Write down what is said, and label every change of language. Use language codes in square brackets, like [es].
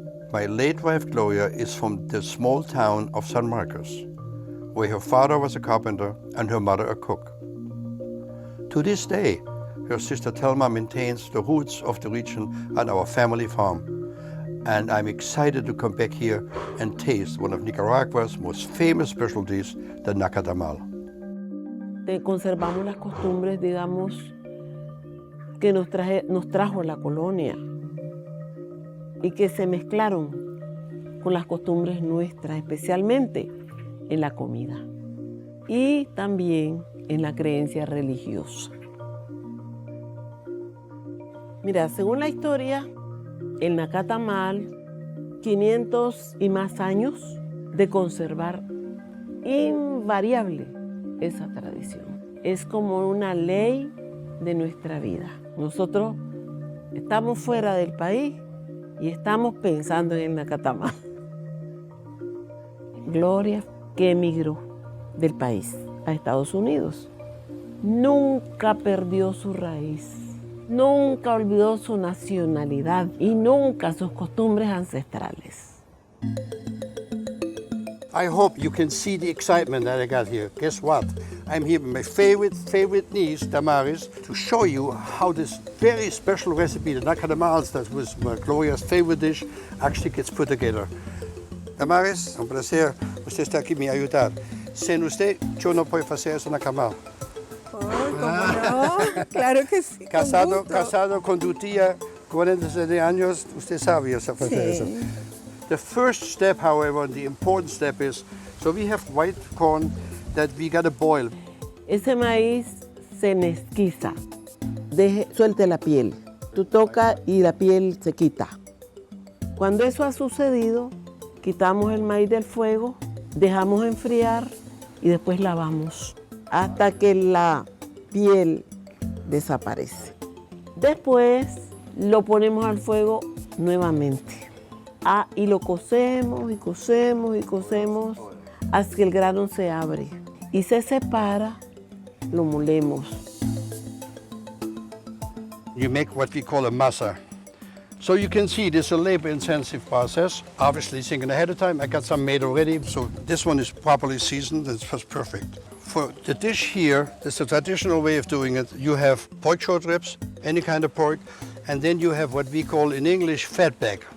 [en] My late wife Gloria is from the small town of San Marcos, where her father was a carpenter and her mother a cook. To this day, her sister Thelma maintains the roots of the region at our family farm, and I'm excited to come back here and taste one of Nicaragua's most famous specialties, the nacatamal. [es] Conservamos las costumbres, digamos, que nos trajo la colonia y que se mezclaron con las costumbres nuestras, especialmente en la comida y también en la creencia religiosa. Mira, según la historia, el nacatamal, 500 y más años de conservar invariable esa tradición. Es como una ley de nuestra vida. Nosotros estamos fuera del país y estamos pensando en el nacatamal. Gloria, que emigró del país a Estados Unidos, nunca perdió su raíz. Nunca olvidó su nacionalidad y nunca sus costumbres ancestrales. [en] I hope you can see the excitement that I got here. Guess what? I'm here with my favorite niece, Damaris, to show you how this very special recipe, the nakatamales, that was Gloria's favorite dish, actually gets put together. [es] Damaris, un placer. Usted está aquí me ayudar. Sin usted, yo no puedo hacer eso nacatamal. No, claro que sí. Casado con tu tía, 47 años, usted sabe hacer eso. [en] The first step, however, the important step is, so we have white corn that we gotta boil. [es] Ese maíz se mezquiza, suelte la piel. Tú tocas y la piel se quita. Cuando eso ha sucedido, quitamos el maíz del fuego, dejamos enfriar y después lavamos hasta que la piel desaparece. Después lo ponemos al fuego nuevamente. Y lo cocemos y cocemos y cocemos hasta que el grano se abre y se separa, lo molemos. [en] You make what we call a masa. So you can see this is a labor-intensive process. Obviously thinking ahead of time, I got some made already. So this one is properly seasoned, it's just perfect. For the dish here, it's a traditional way of doing it. You have pork short ribs, any kind of pork, and then you have what we call in English fatback.